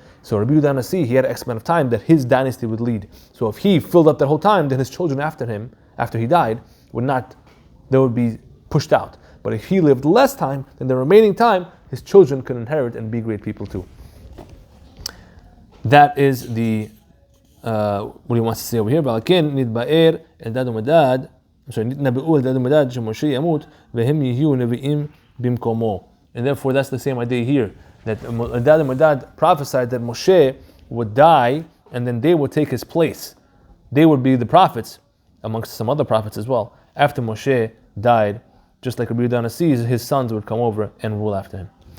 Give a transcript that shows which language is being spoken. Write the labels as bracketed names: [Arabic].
[English] So Rabbi Yehuda Nasi, he had an X amount of time that his dynasty would lead. So if he filled up that whole time, then his children after him, after he died, they would be pushed out. But if he lived less time, then the remaining time, his children could inherit and be great people too. That is the what he wants to say over here. [Hebrew] ולכן נתבאר אלדד ומדד, נתנבאו אלדד ומדד שמשה ימות והם יהיו נביאים במקומו. [English] And therefore that's the same idea here, that Eldad and Medad prophesied that Moshe would die and then they would take his place. They would be the prophets, amongst some other prophets as well. After Moshe died, just like Rabbi Yehuda Nasi, his sons would come over and rule after him.